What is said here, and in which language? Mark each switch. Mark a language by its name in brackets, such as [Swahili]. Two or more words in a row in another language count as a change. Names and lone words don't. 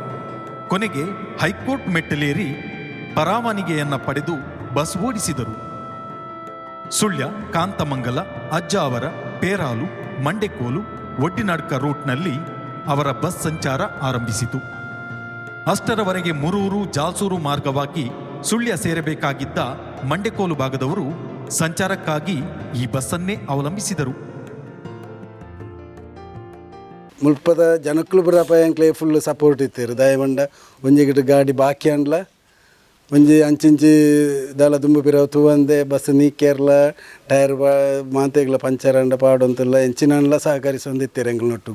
[Kannada] ಕೊನೆಗೆ ಹೈಕೋರ್ಟ್ ಮೆಟ್ಟಲೇರಿ ಪರವಾನಿಗೆಯನ್ನು ಪಡೆದು ಬಸ್ ಓಡಿಸಿದರು. ಸುಳ್ಯ, ಕಾಂತಮಂಗಲ, ಅಜ್ಜಾವರ, ಪೇರಾಲು, ಮಂಡೆಕೋಲು, ಒಡ್ಡಿನಡ್ಕ ರೂಟ್ನಲ್ಲಿ ಅವರ ಬಸ್ ಸಂಚಾರ ಆರಂಭಿಸಿತು. ಅಷ್ಟರವರೆಗೆ ಮುರೂರು, ಜಾಲ್ಸೂರು ಮಾರ್ಗವಾಗಿ ಸುಳ್ಯ ಸೇರಬೇಕಾಗಿದ್ದ ಮಂಡೆಕೋಲು ಭಾಗದವರು ಸಂಚಾರಕ್ಕಾಗಿ ಈ ಬಸ್ಸನ್ನೇ ಅವಲಂಬಿಸಿದರು. [Tulu] ಮುಲ್ಪದ ಜನಕ್ಕಲು ಬರಪಾಯಂಕ್ಲೆ [English] full support [Tulu] ಇತ್ತೀರು. ದಯಮಂಡ ಒಂಜಿ ಗಿಡ ಗಾಡಿ ಬಾಕಿ ಅಂಡ್ಲ ಒಂಜಿ ಅಂಚಿಂಚಿ ದಾಲ ದುಂಬು ಪಿರವ ತೂವಂದೆ ಬಸ್ ನೀಕೇರ್ಲ ಟೈರ್ ಮಾತೆಗ್ಲ ಪಂಚರ್ ಅಂಡ ಪಾಡೊಂತಲ್ಲ ಎಂಚಿನಲ್ಲ ಸಹಕರಿಸೊಂದಿತ್ತೀರು ಎಂಗ್ಲನೊಟ್ಟಿಗೂ.